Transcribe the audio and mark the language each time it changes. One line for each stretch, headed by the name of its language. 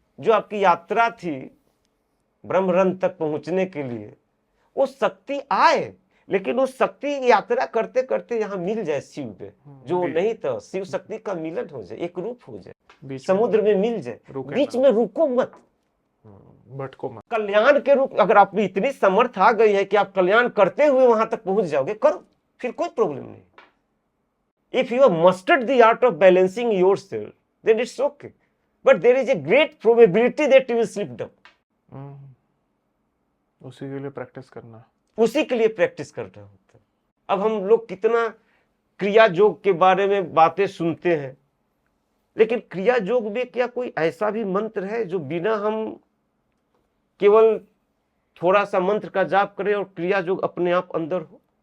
Hindi: जो आपकी यात्रा थी ब्रह्मरंध तक पहुंचने के लिए, वो शक्ति आए, लेकिन उस शक्ति यात्रा करते करते यहाँ मिल जाए शिव पे, जो नहीं था, शिव शक्ति का मिलन हो जाए, एक रूप हो जाए, समुद्र में मिल जाए, बीच में रुको मत, भटको मत। कल्याण के रूप, अगर आप में इतनी समर्थ आ गई है कि आप कल्याण करते हुए वहां तक पहुंच जाओगे, करो, फिर कोई प्रॉब्लम नहीं।
English: If you have mastered the art of balancing yourself, then it's okay. But there is a great probability that you will slip down.
Hindi: उसी के लिए प्रैक्टिस करना, उसी के लिए प्रैक्टिस करना होता है। अब हम लोग कितना क्रिया योग के बारे में बातें सुनते हैं, लेकिन क्रिया योग में क्या कोई ऐसा भी मंत्र है जो बिना हम केवल थोड़ा सा मंत्र का जाप करें और क्रिया योग अपने आप अंदर हो?